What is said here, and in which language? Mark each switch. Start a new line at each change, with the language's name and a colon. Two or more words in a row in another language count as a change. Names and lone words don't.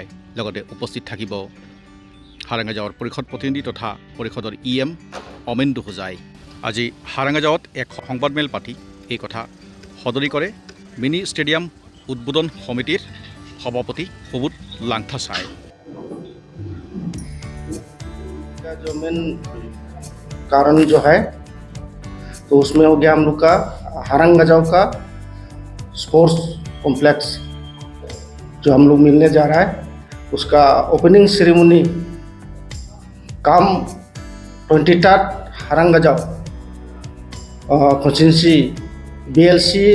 Assamese: লগতে উপস্থিত থাকিব হাৰাংগাজাৱৰ পৰিষদ প্ৰতিনিধি তথা পৰিষদৰ EM অমেন্দু হোজাই। আজি হাৰাংগাজাৱত এক সংবাদমেল পাতি এই কথা সদৰি কৰে মিনি ষ্টেডিয়াম উদ্বোধন সমিতিৰ সভাপতি সুবোধ লাংথাচাই।
Hindi: जो मेन कारण जो है तो उसमें हो गया हम लोग का हारंगजाव का
English: sports complex
Hindi: जो हम लोग मिलने जा रहा है, उसका
English: opening ceremony
Hindi: काम 23 हारंगजाव कॉन्स्टिट्यूंसी BLC